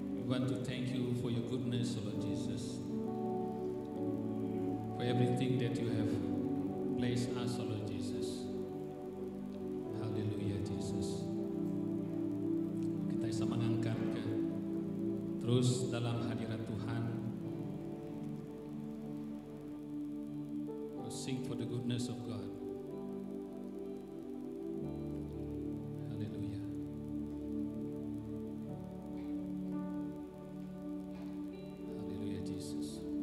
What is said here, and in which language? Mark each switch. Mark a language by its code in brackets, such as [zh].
[en] want to thank you for your goodness, O Lord Jesus, for everything that you have placed us, O Lord Jesus. Haleluya, Jesus. [id] Kita bisa mengangkat terus dalam hadirat Tuhan. [en] We'll sing for the goodness of God. Haleluya. Haleluya, Jesus.